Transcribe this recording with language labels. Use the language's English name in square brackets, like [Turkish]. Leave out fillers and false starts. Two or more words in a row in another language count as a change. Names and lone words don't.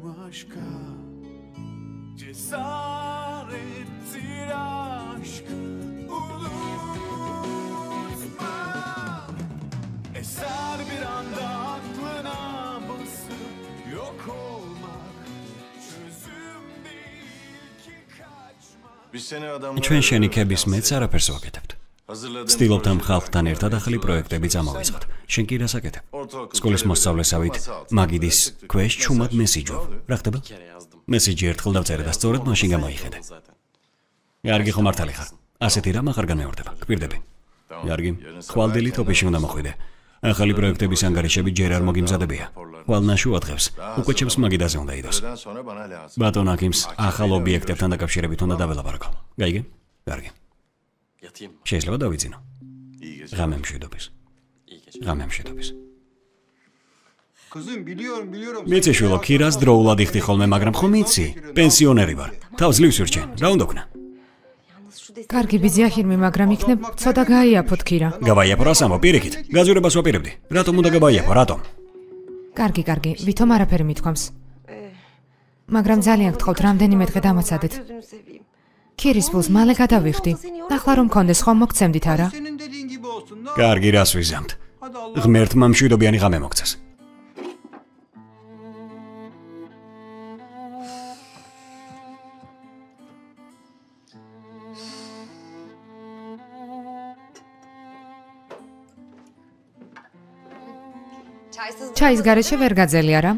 [Turkish] başka cesarettir aşk unutma eser bir anda aklına basıp yok olmak çözüm değil ki kaçmak [Georgian] ჩვენ შენიქების მეც არაფერს ვაკეთებთ. ვცდილობთ ამ ხალხთან ერთად ახალი პროექტები წამოვიწყოთ. შენ კი რას აკეთებ? სკოლის მოსწავლესავით მაგიდის ქვეშ ჩუმად მესიჯობ. რა ხდება? მესიჯი ერთხელ დავწერე და სწორედ მაშინ გამოიხედე. კარგი ხომ მართალი ხარ? ასეთი რამ აღარ განმეორდება. გპირდები. კარგი. ხვალდილი თოფიში უნდა მოხვიდე. ახალი პროექტების ანგარიშები ჯერ არ მოგიმზადებია. ხვალ ნაშუა დღეს უკვე ჩემს მაგიდაზე უნდა იდოს. ბატონ აკიმს ახალ ობიექტებთან დაკავშირებით უნდა დაველაპარაკო. გაიგე? კარგი. შეიძლება დავიძინო. ღამე მშვიდობის. ღამე მშვიდობის. [Turkish] Kızım biliyorum. [Georgian] მეცე შვილო, ქირას დროულად იხდი ხოლმე, მაგრამ ხომ იცი? პენსიონერი ვარ. თავს ძლივს ვირჩენ. რა უნდა ვქნა? კარგი ბიძია ხირმი, მაგრამ იქნებ ცოტა გაიაფოთ ქირა. გავაიაფო რას ამბობ პირიქით? გაზურებას ვაპირებდი. რატომ უნდა გავაიაფო? რატომ? კარგი, ვითომ არაფერი მithქვამს. მაგრამ ძალიან გთხოვთ, რამდენიმე დღე დამაცადეთ. ქირის ფულს მალე გადავიხდი. ახლა რომ მქონდეს ხომ მოგცემდით არა? [Turkish] Senin dediğin gibi olsun da. [Georgian] კარგი, რას ვიზამთ? ღმერთმა მშვიდობიანი ღამე მოგცეს. ჩაის გარეშე ვერ გაძელი არა?